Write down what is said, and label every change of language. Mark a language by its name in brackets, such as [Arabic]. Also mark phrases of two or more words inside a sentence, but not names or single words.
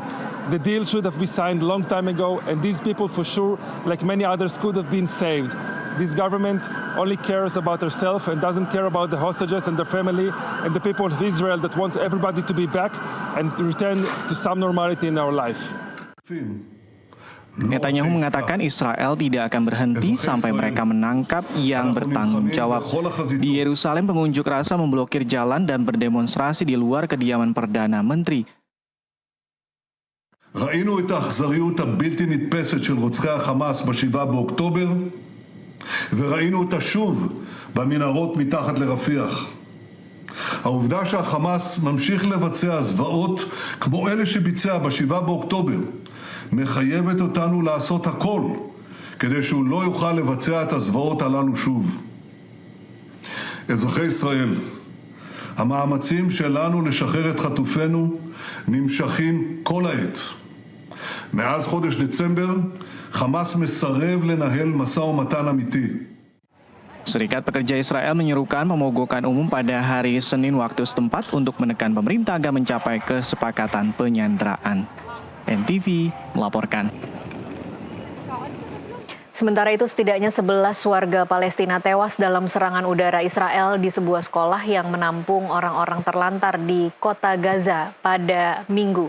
[English] The deal should have been signed a long time ago, and these people for sure, like many others, could have been saved. This government only cares about herself and doesn't care about the hostages and their family and the people of Israel that wants everybody to be back and to return to some normality in our life. [Indonesian] Netanyahu mengatakan Israel tidak akan berhenti sampai mereka menangkap yang bertanggung jawab. Di Yerusalem, pengunjuk rasa memblokir jalan dan berdemonstrasi di luar kediaman Perdana Menteri. [Hebrew] ראינו את האכזריות הבלתי נתפסת של רוצחי החמאס ב-7 באוקטובר, וראינו אותה שוב במנהרות מתחת לרפיח. העובדה שהחמאס ממשיך לבצע זוועות כמו אלה שביצע ב-7 באוקטובר, מחייבת אותנו לעשות הכל כדי שהוא לא יוכל לבצע את הזוועות הללו שוב. אזרחי ישראל, המאמצים שלנו לשחרר את חטופינו נמשכים כל העת. מאז חודש דצמבר, חמאס מסרב לנהל משא ומתן אמיתי. [Indonesian] Serikat Pekerja Israel menyerukan pemogokan umum pada hari Senin waktu setempat untuk menekan pemerintah agar mencapai kesepakatan penyanderaan. NTV melaporkan. Sementara itu setidaknya 11 warga Palestina tewas dalam serangan udara Israel di sebuah sekolah yang menampung orang-orang terlantar di kota Gaza pada Minggu.